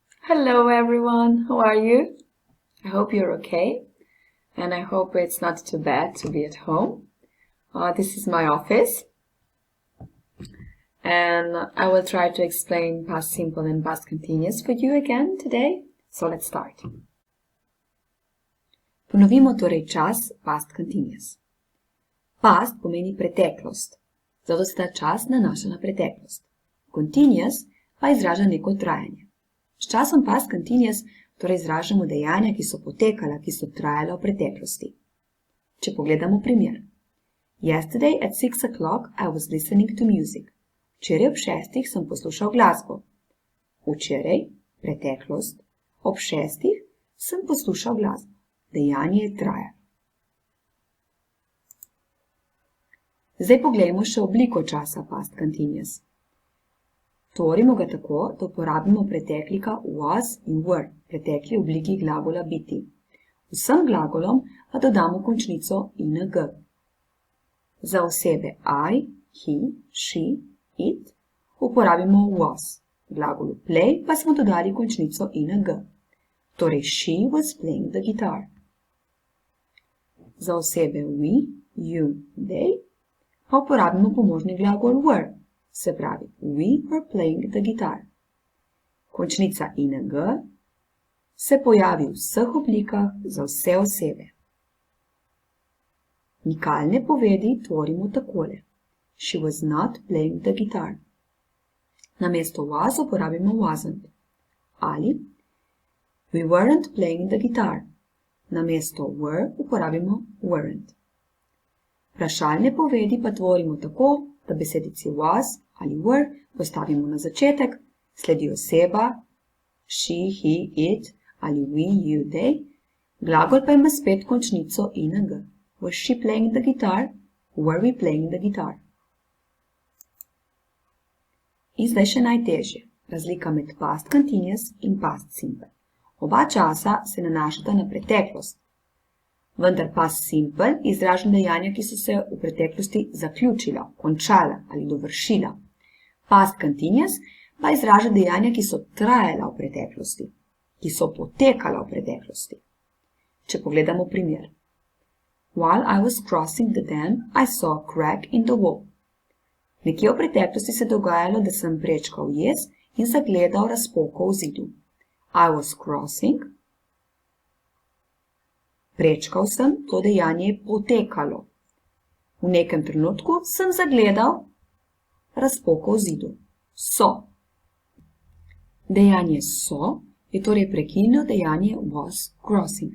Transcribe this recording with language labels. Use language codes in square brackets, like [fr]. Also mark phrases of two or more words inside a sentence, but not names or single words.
[en] Hello everyone, how are you? I hope you're okay, and I hope it's not too bad to be at home. This is my office, and I will try to explain past simple and past continuous for you again today. So let's start. [sl] Ponovimo torej čas [en] past continuous. [sl] Past pomeni preteklost, zato se ta čas nanaša na preteklost. Continuous pa izraža neko trajanje. S časom [en] past continuous [sl] torej izražamo dejanja, ki so potekala, ki so trajala v preteklosti. Če pogledamo primer. [en] Yesterday at 6 o'clock I was listening to music. [sl] Včeraj ob 6 sem poslušal glasbo. Včeraj, preteklost, ob 6 sem poslušal glasbo. Dejanje je trajalo. Zdaj poglejmo še obliko časa [en] past continuous. [sl] Tvorimo ga tako, da uporabimo preteklika was in were, pretekli obliki glagola biti. Vsem glagolom pa dodamo končnico ing. Za osebe [en] I, he, she, it [sl] uporabimo was. Glagolu play pa smo dodali končnico ing. [en] Torej she was playing the guitar. [sl] Za osebe [en] we, you, they [sl] pa uporabimo pomožni glagol were. Se pravi, [en] we were playing the guitar. [sl] Končnica ing se pojavi v vseh oblikah za vse osebe. Nikalne povedi tvorimo takole. [en] She was not playing the guitar. Namesto was uporabimo wasn't. Ali we weren't playing the guitar. [sl] Namesto were uporabimo weren't. Vprašalne povedi pa tvorimo tako, da besedici was ali were postavimo na začetek, sledi oseba, [en] she, he, it ali we, you, they, [sl] glagol pa ima spet končnico ing. [en] Was she playing the guitar? Were we playing the guitar? [sl] In zdaj še najtežje. Razlika med [en] past continuous [sl] in [en] past simple. [sl] Oba časa se nanašata na preteklost. Vendar [en] past simple [sl] izraža dejanja, ki so se v preteklosti zaključila, končala ali dovršila. [en] Past continuous [sl] pa izraža dejanja, ki so trajala v preteklosti, ki so potekala v preteklosti. Če pogledamo primer. [en] While I was crossing the dam, I saw a crack in the wall. [sl] Nekje v preteklosti se je dogajalo, da sem prečkal jez in zagledal razpoko v zidu. [en] I was crossing. [sl] Prečkal sem, to dejanje je potekalo. V nekem trenutku sem zagledal razpoko v zidu. So. Dejanje so je torej prekinilo dejanje [en] was crossing.